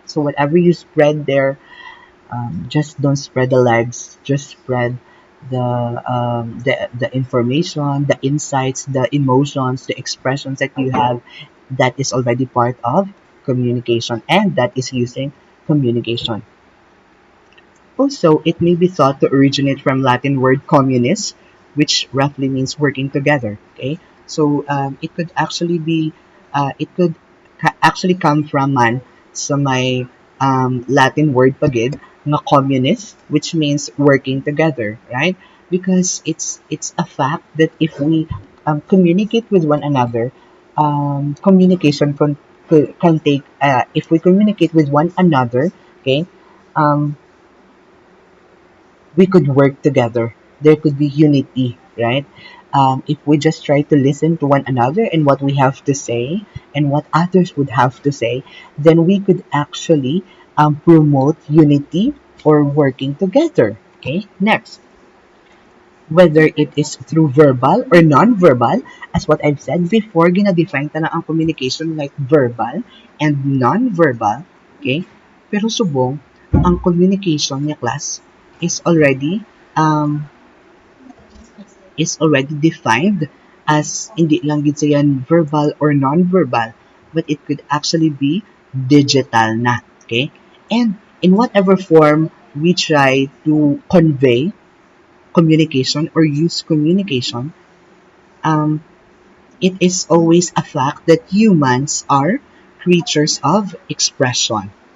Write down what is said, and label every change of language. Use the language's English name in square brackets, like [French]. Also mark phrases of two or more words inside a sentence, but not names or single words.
[English] So whatever you spread there, just don't spread the legs, just spread the information, the insights, the emotions, the expressions that you have, that is already part of communication, and that is using communication. Also, it may be thought to originate from Latin word communis, which roughly means working together. Okay, so it could actually be, actually come from [Hiligaynon] man sa may [English] Latin word pagid nga communist, which means working together, right? Because it's a fact that if we communicate with one another, communication can take if we communicate with one another, okay. Um, we could work together. There could be unity, right? If we just try to listen to one another and what we have to say and what others would have to say, then we could actually promote unity or working together. Okay, next, whether it is through verbal or non-verbal, as what I've said before, [Hiligaynon] gina-define ta na ang communication [English] like verbal and non-verbal, [Hiligaynon] okay? Pero subong, ang [English] communication niya class is already um, defined as [Hiligaynon] hindi lang gid siya [English] verbal or non-verbal, but it could actually be digital na, okay? And in whatever form we try to convey communication or use communication, um, it is always a fact that humans are creatures of expression.